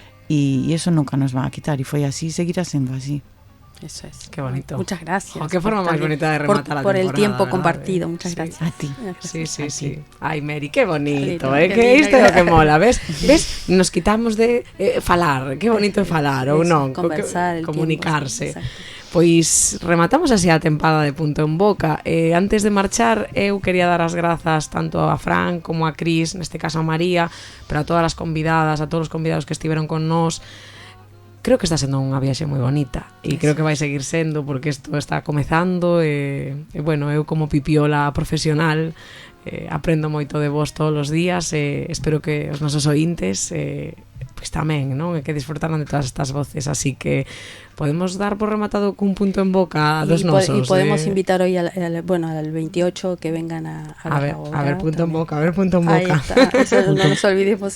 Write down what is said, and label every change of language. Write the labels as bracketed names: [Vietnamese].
[Spanish] Y eso nunca nos va a quitar, y fue así, seguirá siendo así. Eso es. Qué bonito. Muchas gracias. Qué forma más bonita de rematar la temporada. Por el tiempo ¿verdad? compartido, muchas gracias. A ti. Sí. Ay, Mary, qué bonito, Qué que lindo. [Galician] isto é o que mola, ves? Nos quitamos de falar, que bonito é falar, ou non? [Spanish] Conversar, comunicarse. Tiempo, exacto. [Galician] Pois rematamos así a tempada de Punto en Boca. Antes de marchar, eu quería dar as grazas tanto a Fran como a Cris, neste caso a María, pero a todas as convidadas, a todos os convidados que estiveron con nós. Creo que está sendo unha viaxe moi bonita e creo que vai seguir sendo porque isto está comezando e bueno, eu como pipiola profesional aprendo moito de vos todos os días e espero que os nosos ointes pois tamén, non? E que disfrutaran de todas estas voces, así que podemos dar por rematado cun punto en boca dos nosos. [Spanish] Y podemos invitar hoy al 28 que vengan a ver punto en boca, a ver punto en boca. Ahí está, eso no nos olvidemos.